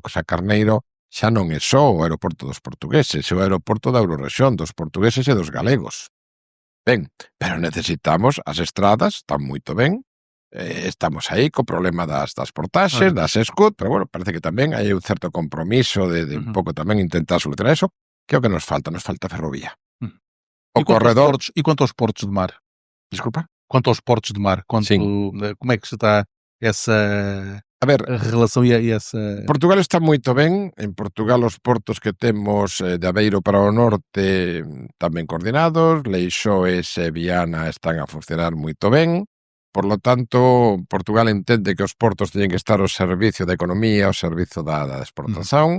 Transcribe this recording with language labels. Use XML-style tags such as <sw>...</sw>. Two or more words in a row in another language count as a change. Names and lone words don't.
<gl>O Sá Carneiro xa non é só o aeroporto dos portugueses, é o aeroporto da Eurorrexión, dos portugueses e dos galegos. Ben, pero necesitamos as estradas, están moito ben, estamos aí co problema das portaxes, das SCUT, pero bueno, parece que tamén hai un certo compromiso de un pouco tamén intentar solucionar eso, que é o que nos falta ferrovía. O corredor...</gl> <pt>E quanto aos portos de mar?</pt> <gl>Desculpa?</gl> <pt>Quanto aos portos de mar? Sim. Como é que está essa</pt> <gl>A ver,</gl> <pt>relação e essa...</pt> <gl>Portugal está moito ben. En Portugal os portos que temos de Aveiro para o norte están ben coordinados, Leixoes e Viana están a funcionar moito ben.</gl> <es>Por lo tanto,</es> <gl>Portugal entende que os portos teñen que estar ao servicio da economía, ao servizo da exportación.</gl>